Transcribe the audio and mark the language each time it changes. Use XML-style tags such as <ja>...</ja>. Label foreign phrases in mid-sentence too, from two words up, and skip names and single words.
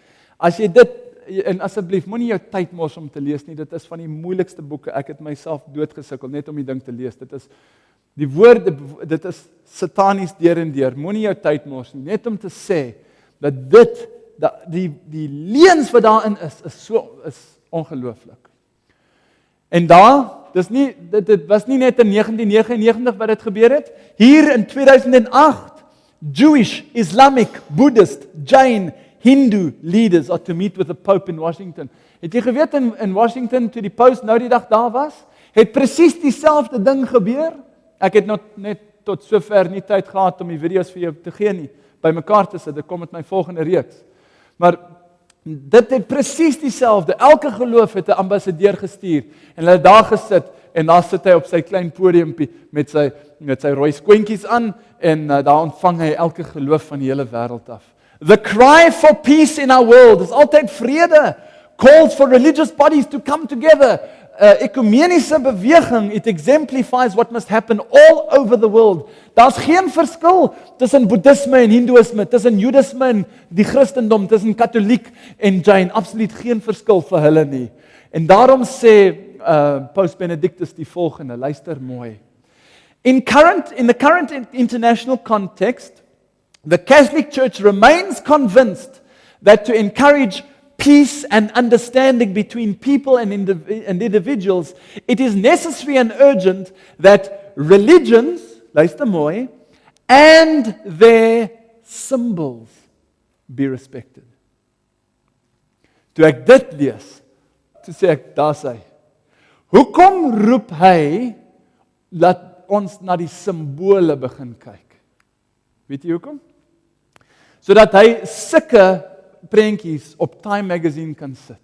<af>As jy dit, en asseblief, moenie jou tyd mors om te lees nie, dit is van die moeilikste boeke, ek het myself doodgesukkel net om die ding te lees, dit is, die woorde, dit is satanies deur en deur, moenie jou tyd mors nie, net om te sê, dat dit, die leuns wat daarin is ongelooflik. En daar, dit was nie net in 1999 wat dit gebeur het, hier in 2008,</af> <en>Jewish, Islamic, Buddhist, Jain, Hindu leaders are to meet with the Pope in Washington.</en> <af>Het jy geweet in Washington, toe die paus nou die dag daar was, het presies dieselfde ding gebeur? Ek het net tot sover nie tyd gehad om die video's vir jou te gee nie, by mekaar te sit, dit kom met my volgende reeks. Maar dit het presies dieselfde, elke geloof het 'n ambassadeur gestuur, en hulle het daar gesit, en daar sit hy op sy klein podiumpie, met sy rooi skoentjies aan, en daar ontvang hy elke geloof van die hele wêreld af.</af> <en>The cry for peace in our world is</en> <af>altyd vrede.</af> <en>Calls for religious bodies to come together.</en> <af>ekumeniese beweging,</af> <en>it exemplifies what must happen all over the world.</en> <af>Daar's geen verskil tussen Boeddhisme en Hindoeïsme, tussen Judaïsme en die Christendom, tussen Katoliek en Jain, absoluut geen verskil vir hulle nie. En daarom sê Paus Benedictus die volgende, luister mooi.</af> <en>In the current international context, the Catholic Church remains convinced that to encourage peace and understanding between people and individuals, it is necessary and urgent that religions,</en> <af>luister mooi,</af> <en>and their symbols be respected.</en> <af>Toe ek dit lees, toe sê ek, daar sê, hoekom roep hy, dat ons na die simbole begin kyk? Weet jy hoekom? Sodat hy sulke prentjies op Time Magazine kan sit.</af>